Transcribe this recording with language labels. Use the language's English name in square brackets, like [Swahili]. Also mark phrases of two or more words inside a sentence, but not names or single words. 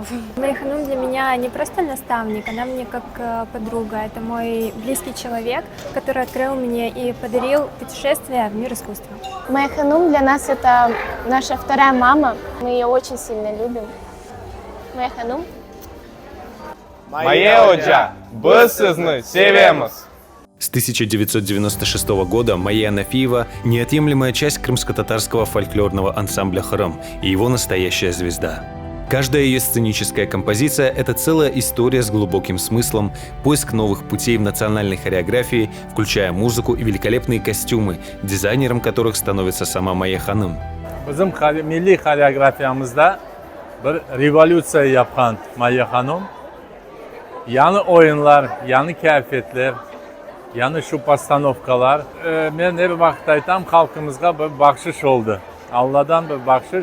[Russian] Майя Ханум для меня не просто наставник, она мне как подруга. Это мой близкий человек, который открыл мне и подарил путешествие в мир искусства. Майя Ханум для нас это наша вторая мама. Мы ее очень сильно любим. Майя Ханум. [Crimean Tatar] Майя Hoca, biz sizni sevamiz. [Russian] С 1996 года Майя Анафиева – неотъемлемая часть крымско-татарского фольклорного ансамбля «Храм» и его настоящая звезда. Каждая ее сценическая композиция – это целая история с глубоким смыслом, поиск новых путей в национальной хореографии, включая музыку и великолепные костюмы, дизайнером которых становится сама Майя Ханум. [Crimean Tatar] Bizim milli xoreografiyamizda bir revolyutsiya yapgan Майя Ханум. Yani oyunlar, yani keyfiyetler, yani şu postanovkalar. Ben her vakit aytam, halkımızga bir bahşiş oldu. Allah'dan bir bahşiş.